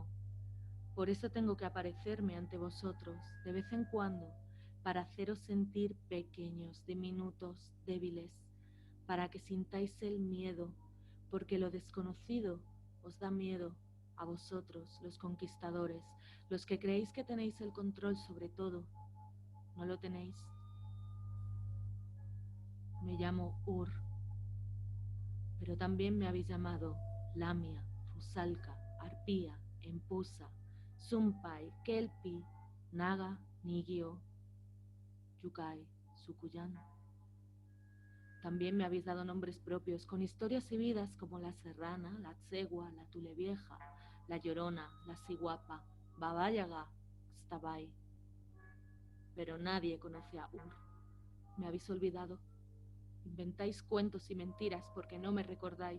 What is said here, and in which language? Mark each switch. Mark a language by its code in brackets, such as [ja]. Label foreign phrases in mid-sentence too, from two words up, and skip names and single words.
[es] Por eso tengo que aparecerme ante vosotros de vez en cuando, para haceros sentir pequeños, diminutos, débiles, para que sintáis el miedo, porque lo desconocido os da miedo a vosotros, los conquistadores, los que creéis que tenéis el control sobre todo. ¿No lo tenéis? Me llamo Ur, pero también me habéis llamado Lamia, Fusalka, Arpía, Empusa, Sumpai, Kelpi, Naga, Nigio, Yukai, Sukuyan. También me habéis dado nombres propios, con historias y vidas como la Serrana, la Tsegua, la Tulevieja, la Llorona, la Siguapa, Baba Yaga, Xtabay. Pero nadie conoce a Ur. Me habéis olvidado. Inventáis cuentos y mentiras porque no me recordáis.